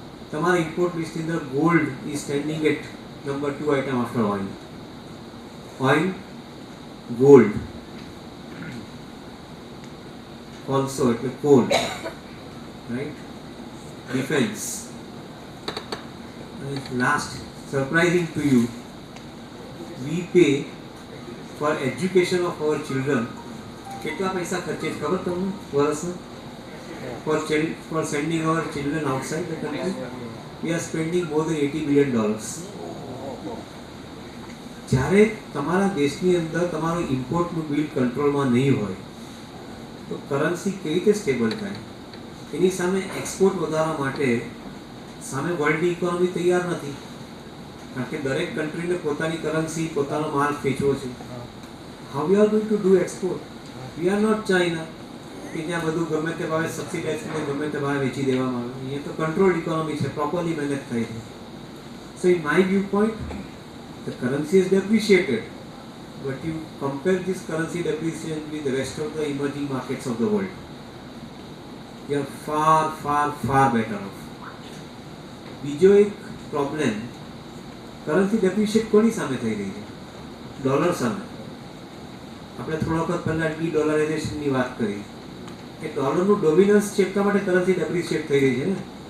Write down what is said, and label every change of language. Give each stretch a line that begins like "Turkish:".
Gujarati: તમારા ઇમ્પોર્ટ લિસ્ટની અંદર
English: gold is standing at number 2 item after oil, oil, gold, also એટલે coal, right, defence, and last, surprising to you, we pay for education of our children
Gujarati: કેટલા પૈસા ખર્ચે છે ખબર તમને વર્ષમાં?
English: for sending our children outside the country we are spending more than $80 billion।
Gujarati: જ્યારે તમારા દેશની અંદર તમારું ઇમ્પોર્ટનું બિલ કંટ્રોલમાં નહીં હોય તો કરન્સી કેવી રીતે સ્ટેબલ થાય? એની સામે એક્સપોર્ટ વધારવા માટે સામે વર્લ્ડની ઇકોનોમી તૈયાર નથી, કારણ કે દરેક કન્ટ્રીને પોતાની કરન્સી પોતાનો માલ વેચવો છે।
English: How we are going to do export? We are not China,
Gujarati: કે જ્યાં બધું ગમે તે ભાવે સબસિડાઇઝ કરીને ગમે તે ભાવે વેચી દેવામાં આવે. અહીંયા તો કંટ્રોલ્ડ ઇકોનોમી છે, પ્રોપરલી મેનેજ થાય છે.
English: So in my view point the currency is depreciated, but you compare this currency depreciation with the rest of the emerging markets of the world, you are far, far, far better off.
Gujarati: બીજો એક problem, currency depreciate કોની સામે થઈ રહી છે? Dollar સામે. આપણે થોડા વખત પહેલા ડી-ડોલરાઇઝેશનની વાત કરી કે ડોલરનું ડોમિનન્સ છે એટલા માટે કરન્સી ડેપ્રિશિએટ થઈ રહી છે ને.